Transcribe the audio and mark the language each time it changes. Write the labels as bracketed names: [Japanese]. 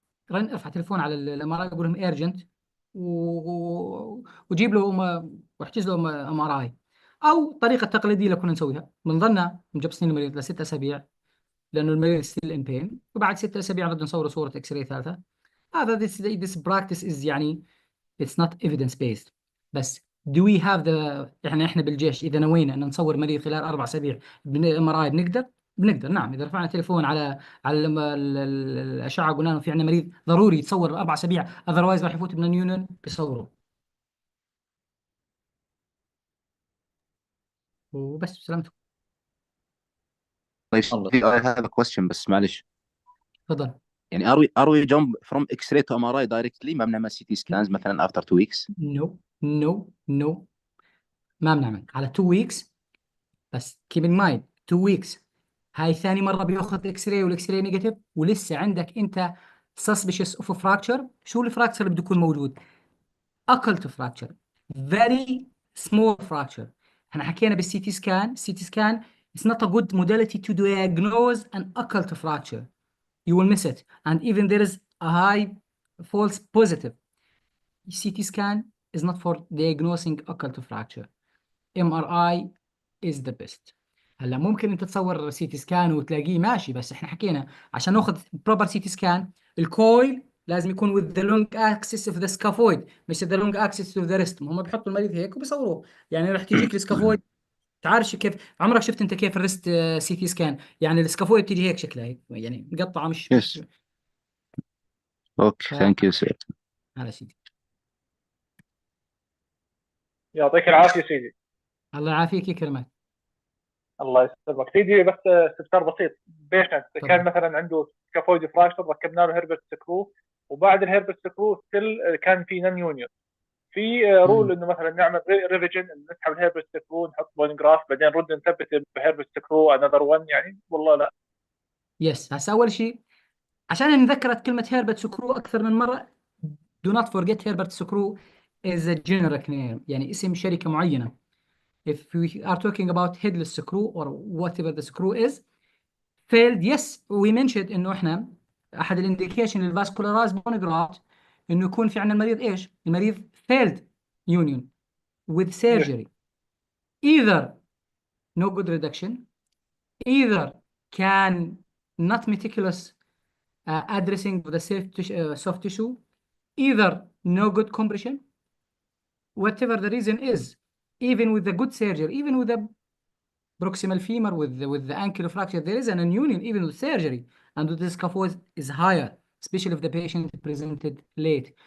[Arabic] ارفع تليفون على الام ار اي يقول لهم ايرجنت وجيب له واحجز له ام ار اي. او طريقه تقليديه اللي كنا نسويها بنضلنا مجبسين المريض ل6 اسابيع لانه المريض ستيل ان بين، وبعد 6 اسابيع نرد نصور صوره اكس راي ثالثه. [English] هذا this practice is يعني it's not evidence based. [Arabic] بس [English] do we have the [Arabic] يعني احنا بالجيش اذا نوينا ان نصور مريض خلال 4 اسابيع ام ار اي بنقدر نعم. اذا رفعنا تليفون على الاشعه قلنا له في عندنا مريض ضروري يتصور 4 اسابيع اذروايز راح يفوت من نيونن بيصوروا وبس. سلامتكم. [English] طيب I have a question [Arabic] بس معلش. تفضل. [English] يعني are we jump from X-ray to MRI directly؟ [Arabic] ما بنعمل [English] CT scans مثلا after 2 weeks؟ [Arabic] No ما بنعمل على 2 weeks. بس [English] keep in mind 2 weeks [Arabic] هاي ثاني مرة بياخذ اكس راي والاكس راي نيجاتيف ولسه عندك انت [English] suspicious of fracture. [Arabic] شو الفراكشر اللي بده يكون موجود؟ [English] occult fracture, very small fracture. [Arabic] احنا حكينا بالسي تي سكان. [English] CT scan is not a good modality to diagnose an occult fracture. You will miss it and even there is a high false positive. CT scan is not for diagnosing occult fracture. MRI is the best. [Arabic] هلا ممكن انت تصور سي تي سكان وتلاقيه ماشي، بس احنا حكينا عشان ناخذ بروبر سي تي سكان الكويل لازم يكون [English] with the long axis of the scaphoid [Arabic] مش [English] the long axis of the wrist. [Arabic] هم بيحطوا المريض هيك وبيصوروه. يعني راح تجيك السكافويد تعرفش كيف عمرك شفت انت كيف الريست سي تي سكان؟ يعني السكافويد بتيجي هيك شكلها هيك يعني مقطعه مش [English] Okay thank you sir. [Arabic] هذا سيدي. يعطيك العافيه سيدي. الله يعافيك يكرمك. الله يسلمك سيدي. بس استفسار بسيط، بيشنت كان مثلا عنده سكافويد فراكشر ركبنا له هيربرت سكرو وبعد الهيربرت سكرو ستيل كان في نون يونيون، في رول انه مثلا نعمل ريفيجن نسحب الهيربرت سكرو نحط بون جراف بعدين نرد نثبت بهيربرت سكرو انذر 1 يعني والله لا؟ [English] Yes. [Arabic] هسه اول شيء عشان انذكرت كلمه هيربرت سكرو اكثر من مره، [English] do not forget [Arabic] هيربرت سكرو [English] is a generic name [Arabic] يعني اسم شركه معينه. [English] If we are talking about headless screw or whatever the screw is failed, yes we mentioned [Arabic] انه احنا احد الانديكيشن للفاسكولارايز بون جرافت انه يكون في عندنا المريض ايش؟ المريض [English] failed union with surgery, either no good reduction, either can not meticulous addressing of the soft tissue, either no good compression, whatever the reason is, even with the good surgery, even with the proximal femur, with the ankle fracture, there is an union even with surgery, and the scaphoid is higher, especially if the patient presented late.